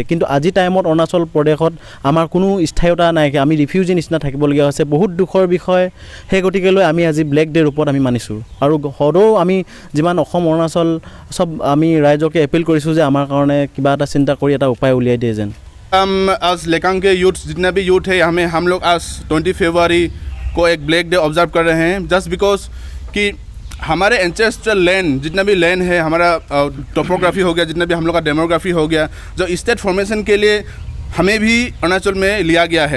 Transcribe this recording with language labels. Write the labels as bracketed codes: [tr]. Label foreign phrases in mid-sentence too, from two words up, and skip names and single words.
[as] কিন্তু আজি টাইমত অৰুণাচল প্ৰদেশত আমাৰ কোনো স্থায়ীতা নাইকিয়া, আমি ৰিফিউজি নিচিনা থাকিবলগীয়া হৈছে। বহুত দুখৰ বিষয়। সেই গতিকেলৈ আমি আজি [en] black day [as] ৰূপত আমি মানিছোঁ। আৰু সদৌ আমি যিমান অসম অৰুণাচল সব আমি ৰাইজকে এপিল কৰিছোঁ যে আমাৰ কাৰণে কিবা এটা চিন্তা কৰি এটা উপায় উলিয়াই দিয়ে যেন। [hi] आज लेकांग के यूथ जितना भी यूथ है हम लोग आज 20 फरवरी को एक [en] black day observe [hi] कर रहे हैं, [en] just because [hi] कि हमारे [en] ancestral land [hi] जितना भी लैंड है, हमारा टोपोग्राफी हो गया, जितना भी हम लोग का डेमोग्राफी हो गया, जो [en] state formation [hi] के लिए हमें भी अरुणाचल में लिया गया है।